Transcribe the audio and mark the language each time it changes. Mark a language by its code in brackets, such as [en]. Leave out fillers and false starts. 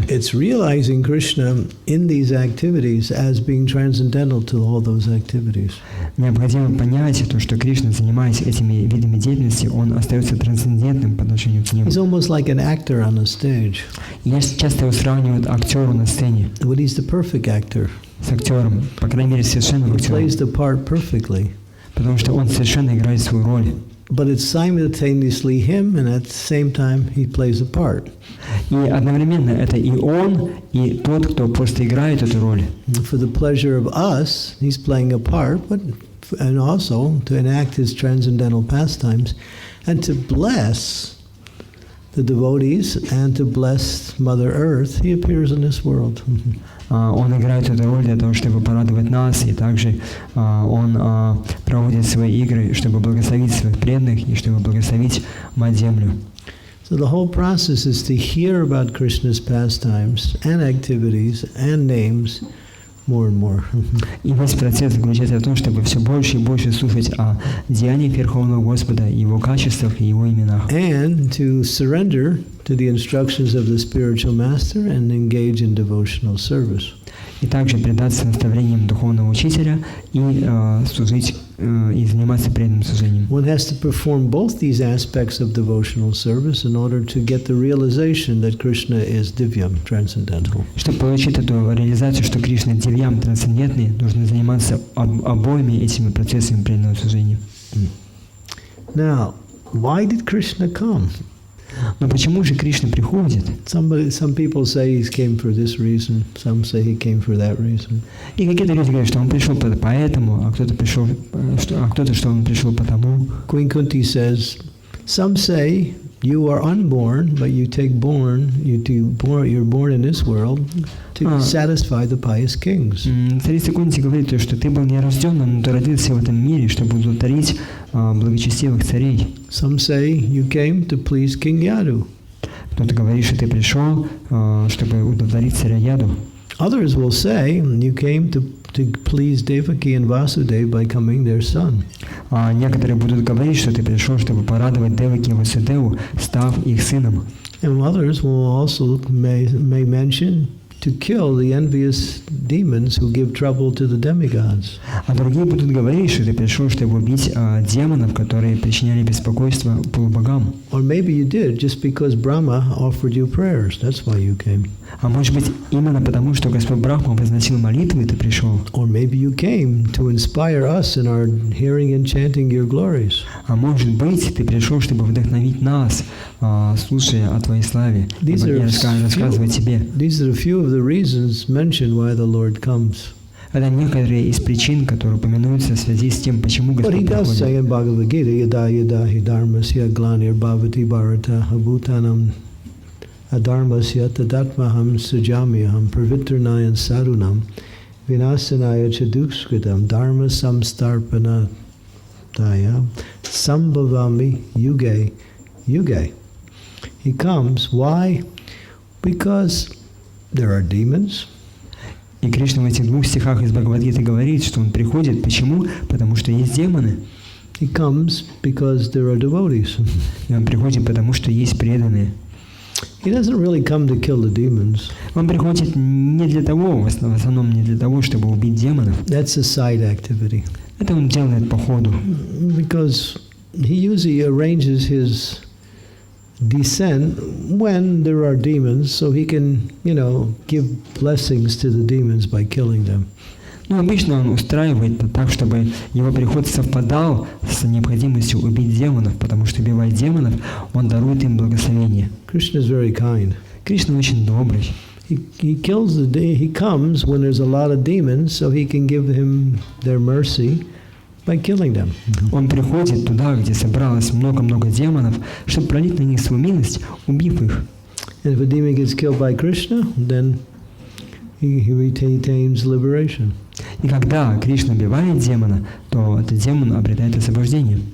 [en] It's realizing Krishna in these activities as being transcendental to all those activities. [ru] Необходимо понять то, что Кришна, занимаясь этими видами деятельности, он остается трансцендентным по отношению к ним. [en] He's almost like an actor on a stage. [ru] Я часто его сравнивают актеру на сцене [en] But he's the perfect actor. [ru] с актером, по крайней мере, совершенным [en] He [ru] актером, [en] plays the part perfectly. [ru] потому что он совершенно играет свою роль. [en] But it's simultaneously him, and at the same time he plays a part. [ru] И одновременно это и он, и тот, кто просто играет эту роль. [en] For the pleasure of us, he's playing a part, but and also to enact his transcendental pastimes, and to bless the devotees and to bless Mother Earth, he appears in this world. [ru] Он играет эту роль для того, чтобы порадовать нас, и также он проводит свои игры, чтобы благословить своих преданных и чтобы благословить Мать-Землю. [en] So the whole process is to hear about Krishna's pastimes and activities and names more and more. [ru] И весь процесс заключается в том, чтобы все больше и больше слушать о деяниях Верховного Господа, Его качествах и Его именах. [en] And to surrender to the instructions of the spiritual master and engage in devotional service. [ru] И также предаться наставлениям Духовного Учителя и служить и заниматься преданным служением. [en] One has to perform both these aspects of devotional service in order to get the realization that Krishna is divyam, transcendental. [ru] Чтобы получить эту реализацию, что Кришна дивьям, трансцендентный, нужно заниматься обоими этими процессами преданного служения. [en] Now, why did Krishna come? [ru] Но почему же Кришна приходит? [en] Some people say he came for this reason, some say he came for that reason. [ru] И какие-то люди говорят, что он пришел поэтому, а кто-то пришел, что он пришел потому. [en] Queen Kunti says, some say you are unborn, but you take you're born in this world to satisfy the pious kings. [ru] Царица Кунти говорит, что ты был нерожденным, но ты родился в этом мире, чтобы удовлетворить благочестивых царей. [en] Some say you came to please King Yadu. [ru] Кто-то говорит, что ты пришел, чтобы удовлетворить царя Яду. [en] Others will say you came to please Devaki and Vasudev by becoming their son. [ru] А некоторые будут говорить, что ты пришел, чтобы порадовать Деваки и Васудеву, став их сыном. [en] And others will also may mention to kill the envious demons who give trouble to the demigods. [ru] А другие будут говорить, что ты пришел, чтобы убить демонов, которые причиняли беспокойство полубогам. [en] Or maybe you did just because Brahma offered you prayers. That's why you came. [ru] А может быть, именно потому, что Господь Брахма возносил молитвы, ты пришел. [en] Or maybe you came to inspire us in our hearing and chanting your glories. [ru] А может быть, ты пришел, чтобы вдохновить нас, слушая о Твоей славе, и рассказывать тебе. [en] These are a few of the reasons mentioned why the Lord comes. [ru] Это некоторые из причин, которые упоминаются в связи с тем, почему Господь приходит. [en] But he does say in [ru] приходит. [sa] Bhagavad Gita, yada yada hi dharmasya glanir bhavati bharata abhutanam adharmasya tadatmaham sujamyaham pravitranayam sarunam vinasanaya chaduskritam dharma samstarpanataya sambhavami yuge yuge. [en] He comes. Why? Because there are demons. [ru] И Кришна в этих двух стихах из Бхагавад-гиты говорит, что он приходит. Почему? Потому что есть демоны. [en] He comes because there are devotees. [ru] И он приходит, потому что есть преданные. [en] He doesn't really come to kill the demons. [ru] Он приходит не для того, в основном не для того, чтобы убить демонов. [en] That's a side activity. [ru] Это он делает по ходу. [en] Because he usually arranges his descent when there are demons, so he can, give blessings to the demons by killing them. [ru] Но обычно он устраивает так, чтобы его приход совпадал с необходимостью убить демонов, потому что, убивая демонов, он дарует им благословение. [en] Krishna is very kind. [ru] Кришна очень добрый. [en] He comes when there's a lot of demons, so he can give him their mercy by killing them. [ru] Он приходит туда, где собралось много-много демонов, чтобы пролить на них свою милость, убив их. [en] And if a demon gets killed by Krishna, then he retains liberation. [ru] И когда Кришна убивает демона, то этот демон обретает освобождение.